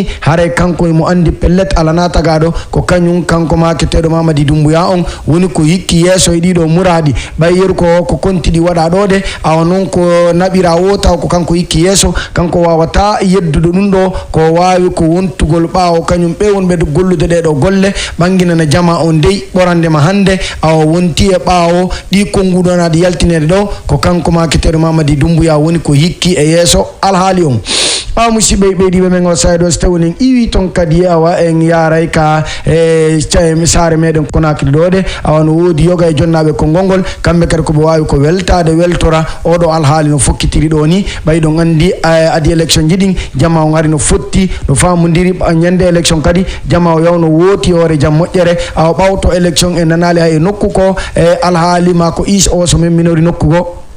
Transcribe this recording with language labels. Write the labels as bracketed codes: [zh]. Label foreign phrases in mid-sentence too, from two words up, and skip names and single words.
[ff] hare kanko mo andi pellet alana tagado ko kanyum kanko maketedo Mamadi Doumbouya on woni ko hikki yeso e dido muradi bayer ko kontidi wada do de awonon ko nabira wota ko kanko hikki yeso kanko wawata yeddudo dum do ko wawi ko wontugol baawo kanyum be wonbe gollude de do golle bangina na jama on dey borande ma hande aw wonti e baawo di kongudo na di yaltinede do ko kanko maketedo Mamadi Doumbouya woni ko hikki e yeso alhaali on musidɓe ɓeydiɓe men o saydo so tawi en iwi ton kadi awa en yaray ka saare meɗen Conakry ɗo de awa no woodi yoga e jonnaɓe konngol kamɓe kadi koɓe wawi ko weltade weltora oɗo alhaali no fokkitiri ɗo ni ɓay ɗon andi adi élection jiɗin jama o ari no fotti no famodiri ñande élection kadi jama o yawno wooti hoore jaam moƴƴere awa ɓawto élection e nanali hay e nokku ko e alhaali ma ko is o so men minori nokku go